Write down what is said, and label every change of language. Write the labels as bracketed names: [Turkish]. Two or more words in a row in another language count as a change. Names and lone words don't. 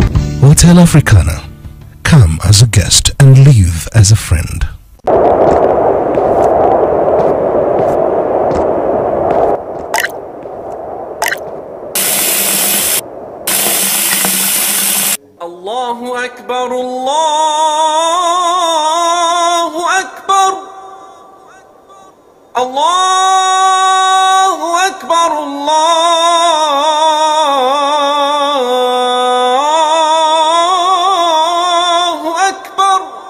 [English] Hotel Africana. Come as a guest and leave as a friend. [Arabic] الله أكبر، الله أكبر، الله أكبر، الله أكبر.